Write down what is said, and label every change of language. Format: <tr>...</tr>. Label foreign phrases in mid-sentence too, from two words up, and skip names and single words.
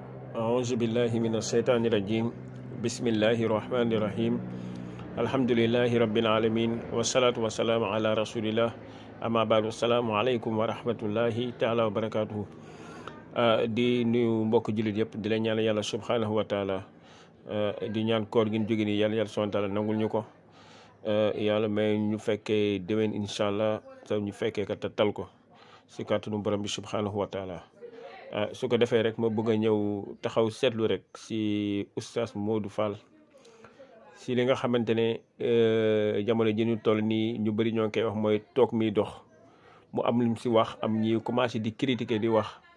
<ar>أعوذ بالله من الشيطان الرجيم بسم الله الرحمن الرحيم الحمد لله رب العالمين والصلاة والسلام على رسول الله أما بعد السلام عليكم ورحمة الله تعالى وبركاته</ar> <wo>di nuyu mbokk jullit yëpp di la ñaan yàlla</wo> <ar>سبحانه وتعالى</ar> <wo>di ñaan koor gi ñu jóge nii yàlla subhanahu wa taala nangul ñu ko yàlla may ñu fekkee déwén</wo> <ar>إن شاء الله</ar> <wo>te ñu fekkee ka te tal ko si kàttanu borom bi</wo> <ar>سبحانه وتعالى</ar> <wo>su ko defee rek ma bëgg a ñëw taxaw seetlu rek si oustaz Modou Fall si li nga xamante ne jamono ji ñu toll nii ñu bëri ñoo ngi koy wax mooy toog miy dox mu am lim si wax am ñi commencé di critiquer di wax</wo>